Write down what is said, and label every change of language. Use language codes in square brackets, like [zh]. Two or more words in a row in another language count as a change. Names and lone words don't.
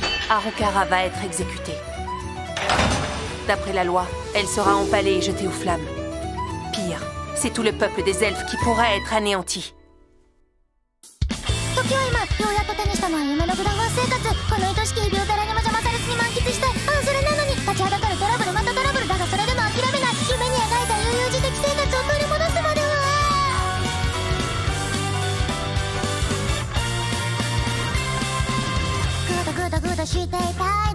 [fr] Harukara va être exécutée. D'après la loi, elle sera empalée et jetée aux flammes. Pire, c'est tout le peuple des elfes qui pourra être anéanti. [ja] 時は今ようやっと手にしたのは夢のグラファン生活この愛しき日々を誰にも邪魔されずに満喫したいああそれなのに立ちはだかるトラブルまたトラブルだがそれでも諦めない夢に描いた悠々自適生活を取り戻すまではグダグダグダしていたい